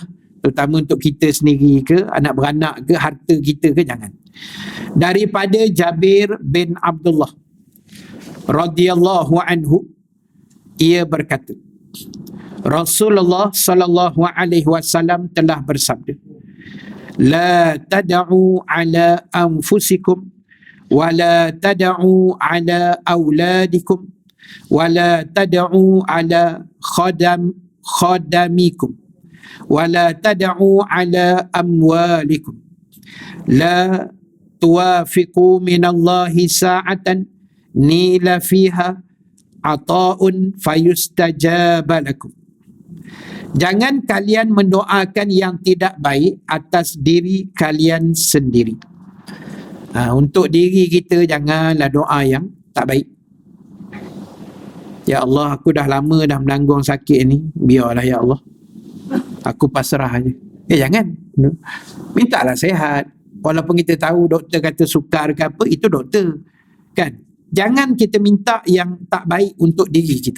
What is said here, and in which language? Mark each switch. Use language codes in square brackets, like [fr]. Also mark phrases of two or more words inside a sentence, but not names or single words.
[ms] Terutama untuk kita sendiri ke, anak beranak ke, harta kita ke, jangan. Daripada Jabir bin Abdullah [ar] رضي الله عنه, [ms] ia berkata, Rasulullah sallallahu [ar] عليه وسلم [ms] telah bersabda, [ar] لا تدعوا على أنفسكم ولا تدعوا على أولادكم ولا تدعوا على خدمكم ولا تدعوا على أموالكم لا توافقوا من الله ساعة يسأل فيها عطاء فيستجاب لكم. [ms] Jangan kalian mendoakan yang tidak baik atas diri kalian sendiri. Untuk diri kita janganlah doa yang tak baik. Ya Allah, aku dah lama dah menanggung sakit ni, biarlah ya Allah, aku pasrah aja. Jangan. Mintalah sihat. Walaupun kita tahu doktor kata sukar ke apa, itu doktor, kan? Jangan kita minta yang tak baik untuk diri kita.